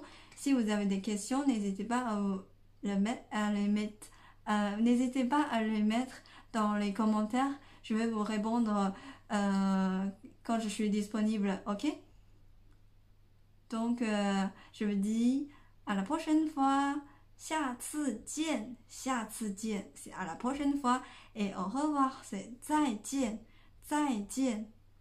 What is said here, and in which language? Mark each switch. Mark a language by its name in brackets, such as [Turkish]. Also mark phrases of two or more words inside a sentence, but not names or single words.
[French] Si vous avez des questions, n'hésitez pas n'hésitez pas à les mettre dans les commentaires. Je vais vous répondre quand je suis disponible, ok? Donc, je vous dis à la prochaine fois. [Chinese] 下次见，下次见， [French] c'est à la prochaine fois. Et au revoir, c'est [Chinese] 再见，再见。